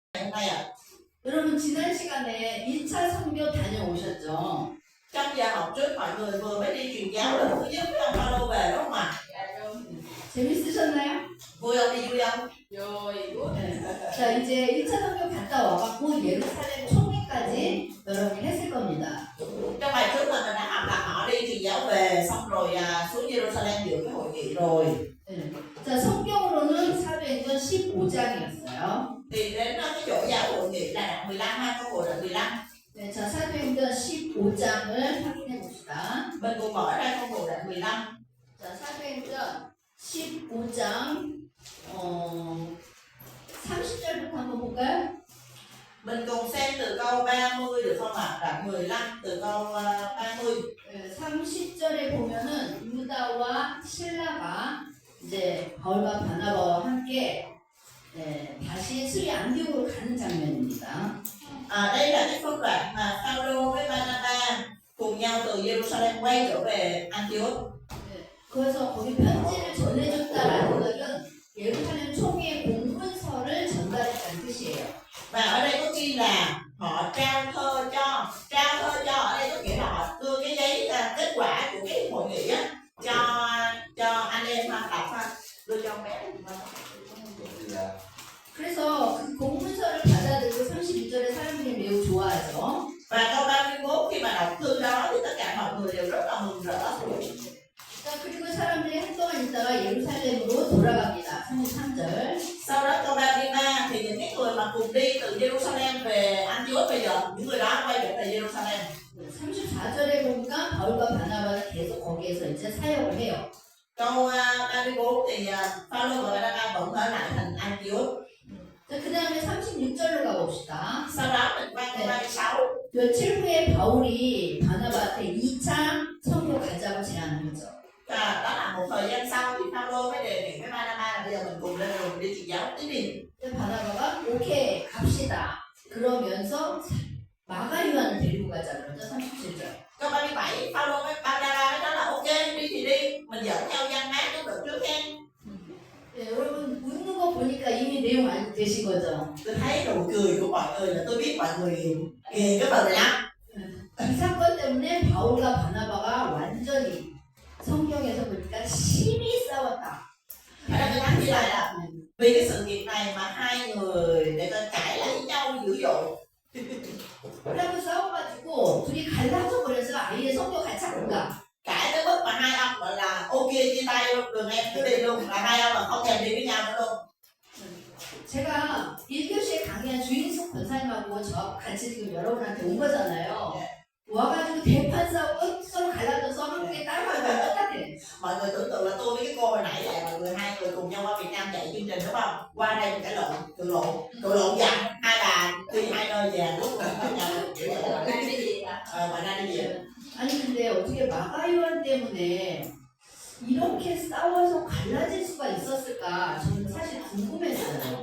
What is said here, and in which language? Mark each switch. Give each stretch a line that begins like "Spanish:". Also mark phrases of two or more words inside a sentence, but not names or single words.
Vietnamese: hôm nay ạ?
Korean: 여러분 지난 시간에 1차 선교 다녀오셨죠?
Vietnamese: Trong giờ học trước mọi người vừa mới đi truyền giáo lần thứ nhất với ông Phaolô về đúng không ạ?
Korean: 재밌으셨나요?
Vietnamese: Vui không, đi vui không?
Korean: 네. 자 이제 1차 선교 갔다 와갖고 예루살렘 총회까지 여러분이 했을 겁니다.
Vietnamese: Trong bài trước mình đã học là họ đi truyền giáo về xong rồi xuống Jerusalem dự cái hội nghị rồi.
Korean: 네. 자 성경으로는 사도행전 15장이었어요.
Vietnamese: Thì đến cái chỗ giáo hội nghị là đoạn 15 ha, câu bộ đoạn 15.
Korean: 네, 자 사도행전 15장을 확인해 봅시다.
Vietnamese: Mình cùng mở ra câu bộ đoạn 15.
Korean: 자 사도행전 15장 30절부터 한번 볼까요?
Vietnamese: Mình cùng xem từ câu 30 được không ạ? Đoạn 15 từ câu 30.
Korean: 네, 30절에 보면은 유다와 실라가 이제 바울과 바나바와 함께 다시 스리 안디옥으로 가는 장면입니다.
Vietnamese: Đây là cái phân đoạn mà Phaolô với Barnabas cùng nhau từ Jerusalem quay trở về Antioch.
Korean: 그래서 거기 편지를 전해줬다라는 것은 예루살렘 총회의 공문서를 전달했다는 뜻이에요.
Vietnamese: Và ở đây có ghi là họ trao thơ cho ở đây có nghĩa là họ đưa cái giấy kết quả của cái hội nghị á cho anh em đọc ha, đưa cho ông bé.
Korean: 그래서 그 공문서를 받아들고 32절에 사람들이 매우 좋아하죠.
Vietnamese: Và câu 31 khi mà đọc thư đó thì tất cả mọi người đều rất là mừng rỡ.
Korean: 자, 그리고 사람들이 한동안 있다가 예루살렘으로 돌아갑니다. 33절.
Vietnamese: Sau đó câu 33 thì những cái người mà cùng đi từ Jerusalem về Antioch bây giờ những người đó quay trở về Jerusalem.
Korean: 34절에 보니까 바울과 바나바는 계속 거기에서 이제 사역을 해요.
Vietnamese: Câu 34 thì Phaolô và Barnabas vẫn ở lại thành Antioch.
Korean: 자, 그 다음에 36절로 가봅시다.
Vietnamese: Sau đó mình qua câu 36.
Korean: 며칠 후에 바울이 바나바한테 2차 선교 가자고 제안한 거죠.
Vietnamese: Đó là một thời gian sau thì Phaolô mới đề nghị với Barnabas là bây giờ mình cùng lên đường đi truyền giáo tiếp đi.
Korean: 바나바가 오케이 갑시다. 그러면서 마가 요한을 데리고 가자 그러죠. 37절.
Vietnamese: Câu 37 Phaolô với Barnabas mới nói là ok đi thì đi, mình dẫn theo Giăng Mác cũng được trước hen.
Korean: 네, 여러분 웃는 거 보니까 이미 내용 알고 계신 거죠.
Vietnamese: Tôi thấy nụ cười của mọi người là tôi biết mọi người ghiền cái phần này lắm.
Korean: 이 사건 때문에 바울과 바나바가 완전히 성경에서 보니까 심히 싸웠다.
Vietnamese: Ở đây tôi nhắc như lại là vì cái sự kiện này mà hai người để ta cãi lại với nhau dữ dội.
Korean: 그러고 싸워가지고 둘이 갈라져 버려서 아예 성경 같이 안 가.
Vietnamese: Cãi tới mức mà hai ông gọi là ok chia tay luôn, đường em cứ đi luôn, là hai ông là không thèm đi với nhau nữa luôn.
Korean: 제가 1교시에 강의한 주인숙 권사님하고 저 같이 지금 여러분한테 온 거잖아요. 와가지고 대판 싸우고 서로 갈라져서 한국에 따라가고 똑같아.
Vietnamese: Mọi người tưởng tượng là tôi với cái cô hồi nãy lại mọi người hai người cùng nhau qua Việt Nam chạy chương trình đúng không? Qua đây mình cãi lộn, cự lộn dặn hai bà đi hai nơi về lúc mà nhau kiểu vậy. Ngoài ra đi về.
Korean: 아니 근데 어떻게 마가요한 때문에 이렇게 싸워서 갈라질 수가 있었을까 저는 사실 궁금했어요.